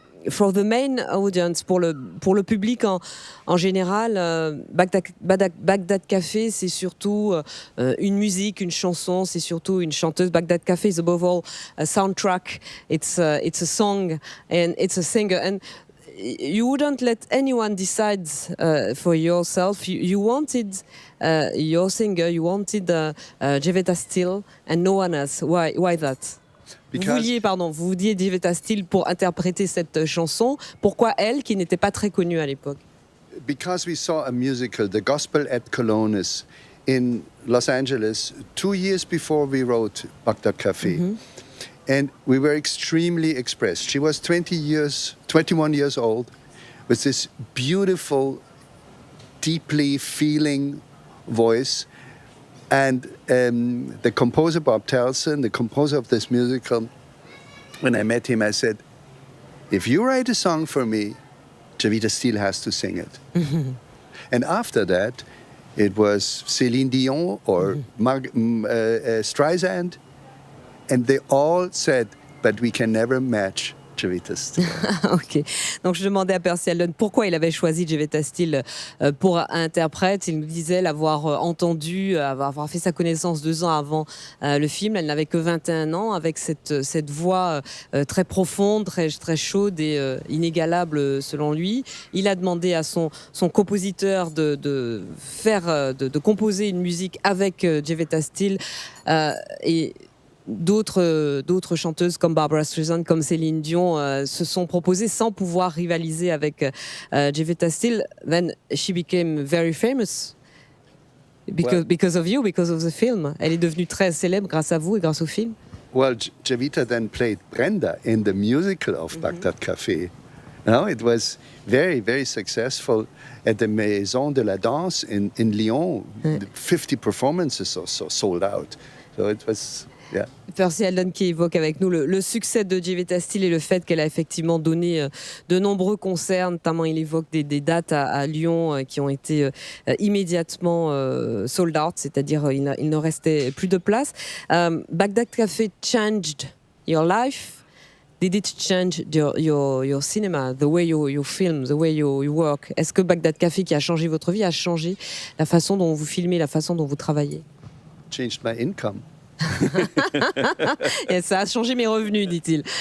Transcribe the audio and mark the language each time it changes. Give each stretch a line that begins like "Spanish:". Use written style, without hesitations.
English: For the main audience,
French: pour le public en général, Bagdad Café, c'est surtout une musique, une chanson, c'est surtout une chanteuse.
English: Bagdad Café is above all a soundtrack. It's a song and it's a singer. And you wouldn't let anyone decide for yourself. You wanted your singer, you wanted Jevetta Steele and no one else. Why that?
French: Vous vouliez Jevetta Steele pour interpréter cette chanson. Pourquoi elle, qui n'était pas très connue à l'époque?
English: Because we saw a musical, The Gospel at Colonus, in Los Angeles 2 years before we wrote Bagdad Café. And we were extremely expressed. She was 21 years old, with this beautiful, deeply feeling voice. And the composer, Bob Towson, the composer of this musical, when I met him, I said, if you write a song for me, Jevetta Steele has to sing it. And after that, it was Céline Dion or Streisand. And they all said, but we can never match Jevetta Steele. Ok.
French: Donc je demandais à Percy Adlon pourquoi il avait choisi Jevetta Steele pour interprète. Il nous disait l'avoir entendu, avoir fait sa connaissance 2 ans avant le film. Elle n'avait que 21 ans, avec cette voix très profonde, très chaude et inégalable selon lui. Il a demandé à son compositeur de composer une musique avec Jevetta Steele et d'autres chanteuses comme Barbara Streisand, comme Céline Dion se sont proposées sans pouvoir rivaliser avec Jevetta Steele.
English: Then she became very famous because of you, because of the film.
French: Elle est devenue très célèbre grâce à vous et grâce au film.
English: Well, Jevetta then played Brenda in the musical of Bagdad Café. No, it was very, very successful at the Maison de la Danse in Lyon. 50 performances or so sold out. So it was... Yeah.
French: Percy Adlon qui évoque avec nous le succès de Jevetta Steele et le fait qu'elle a effectivement donné de nombreux concerts, notamment il évoque des dates à Lyon qui ont été immédiatement sold out, c'est-à-dire il ne restait plus de place.
English: Bagdad Café changed your life. Did it change your cinema, the way you film, the way you work?
French: Est-ce que Bagdad Café qui a changé votre vie a changé la façon dont vous filmez, la façon dont vous travaillez?
English: Changed my income.
French: Et ça a changé mes revenus, dit-il.